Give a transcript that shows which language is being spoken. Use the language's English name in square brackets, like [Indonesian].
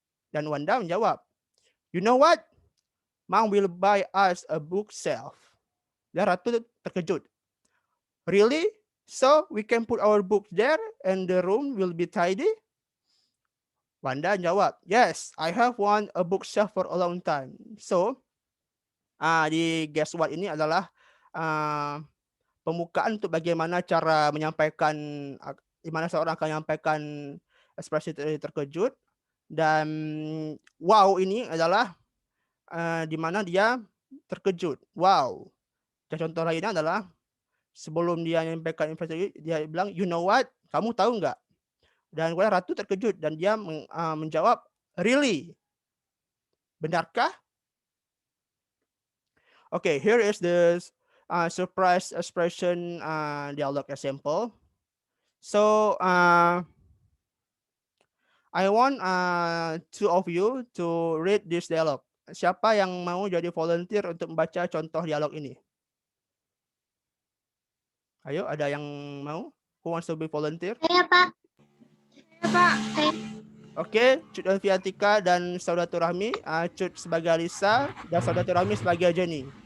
[Indonesian] Dan Wanda menjawab, [English] you know what? Mom will buy us a bookshelf. [Indonesian] Dan Ratu terkejut. [English] Really? So we can put our books there and the room will be tidy? Wanda jawab, yes, I have wanted a bookshelf for a long time. [Indonesian] So, di guess what ini adalah pembukaan untuk bagaimana cara menyampaikan, gimana seorang akan menyampaikan ekspresi terkejut. Dan wow ini adalah di mana dia terkejut. Wow. Dan contoh lainnya adalah sebelum dia menyampaikan ekspresi, dia bilang, [English] you know what? [Indonesian] Kamu tahu nggak? Dan kemudian Ratu terkejut dan dia menjawab, really? Benarkah? [English] Okay, here is the surprise expression dialogue example. So I want two of you to read this dialogue. [Indonesian] Siapa yang mau jadi volunteer untuk membaca contoh dialog ini? Ayo, ada yang mau? [English] Who wants to be volunteer? [Indonesian] Saya, Pak. Oke, Cut Alfiatika dan Saudaturahmi, Cut sebagai Alisa dan Saudaturahmi sebagai Jenny.